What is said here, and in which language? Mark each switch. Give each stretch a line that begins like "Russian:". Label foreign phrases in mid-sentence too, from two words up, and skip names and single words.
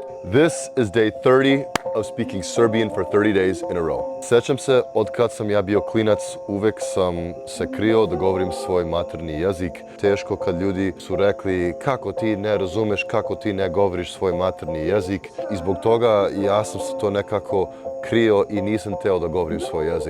English: This is day 30 of speaking Serbian for 30 days in a row.
Serbian: Sećam se, od kad sam ja bio klinac, uvek sam se krio da govorim svoj maternji jezik. Teško kad ljudi su rekli kako ti ne razumeš, kako ti ne govoriš svoj maternji jezik. I zbog toga ja sam se to nekako krio i nisam teo da govorim svoj jezik.